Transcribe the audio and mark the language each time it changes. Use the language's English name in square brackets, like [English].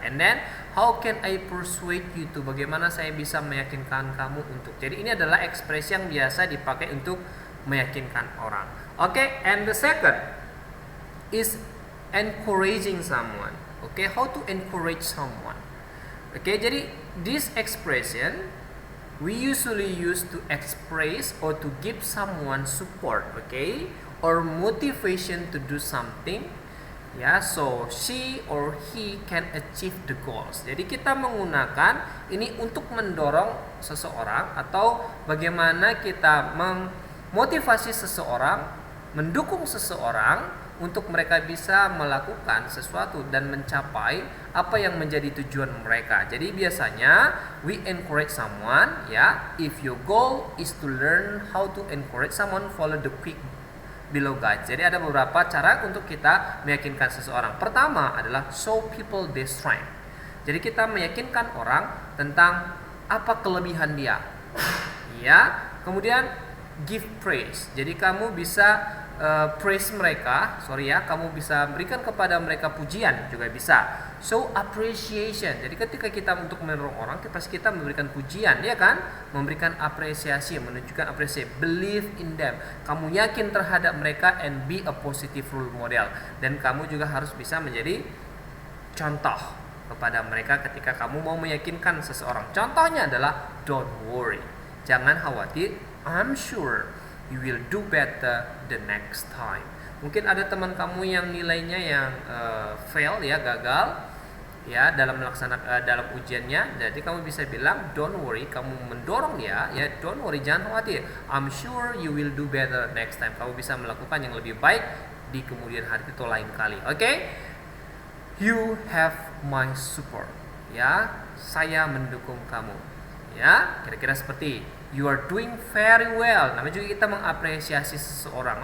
[English] And then, how can I persuade you to? [Indonesian] Bagaimana saya bisa meyakinkan kamu untuk? Jadi ini adalah ekspresi yang biasa dipakai untuk meyakinkan orang. [English] Oke, and the second is encouraging someone. Oke, how to encourage someone? Oke, jadi this expression we usually use to express or to give someone support, okay, or motivation to do something, ya, so she or he can achieve the goals. [Indonesian] Jadi kita menggunakan ini untuk mendorong seseorang atau bagaimana kita memotivasi seseorang, mendukung seseorang untuk mereka bisa melakukan sesuatu dan mencapai apa yang menjadi tujuan mereka. Jadi biasanya [English] we encourage someone, ya, if your goal is to learn how to encourage someone, follow the quick below guide. [Indonesian] Jadi ada beberapa cara untuk kita meyakinkan seseorang. Pertama adalah [English] show people their strength. [Indonesian] Jadi kita meyakinkan orang tentang apa kelebihan dia, ya. Kemudian [English] give praise. [Indonesian] Jadi kamu bisa praise mereka, kamu bisa berikan kepada mereka pujian juga bisa. [English] So appreciation. [Indonesian] Jadi ketika kita untuk mendorong orang, kita memberikan pujian, ya kan? Memberikan apresiasi, menunjukkan apresiasi. [English] Believe in them. [Indonesian] Kamu yakin terhadap mereka [English] and be a positive role model. [Indonesian] Dan kamu juga harus bisa menjadi contoh kepada mereka ketika kamu mau meyakinkan seseorang. Contohnya adalah [English] don't worry. [Indonesian] Jangan khawatir. [English] I'm sure you will do better the next time. [Indonesian] Mungkin ada teman kamu yang nilainya yang fail, ya, gagal, ya, dalam melaksanakan dalam ujiannya. Jadi kamu bisa bilang [English] don't worry, [Indonesian] kamu mendorong dia, ya, don't worry, jangan khawatir. [English] I'm sure you will do better next time. [Indonesian] Kamu bisa melakukan yang lebih baik di kemudian hari itu lain kali. [English] Oke? You have my support. [Indonesian] Ya, saya mendukung kamu. [English] Ya, [Indonesian] kira-kira seperti [English] you are doing very well. [Indonesian] Namanya juga kita mengapresiasi seseorang.